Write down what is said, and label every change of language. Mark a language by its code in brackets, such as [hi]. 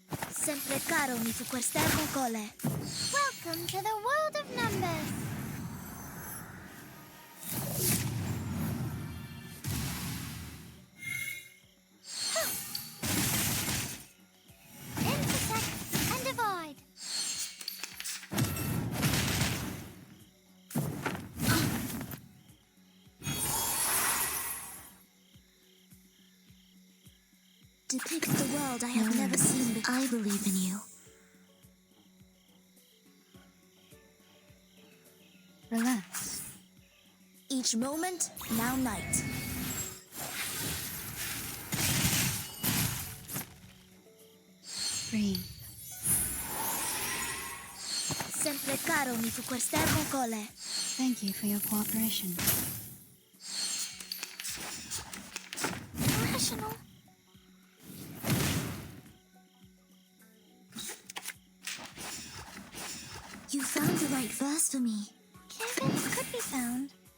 [it] Sempre caro mi fu quest'ermo cole. [en] Welcome to the world of numbers. Intersect and divide. Depict the world I have never seen before. I believe in you. Relax. Each moment, now night. Breathe. [it] Sempre caro mi fu quest'ermo cole. [en] Thank you for your cooperation. Irrational. You found the right verse for me. Kevin, it could be found.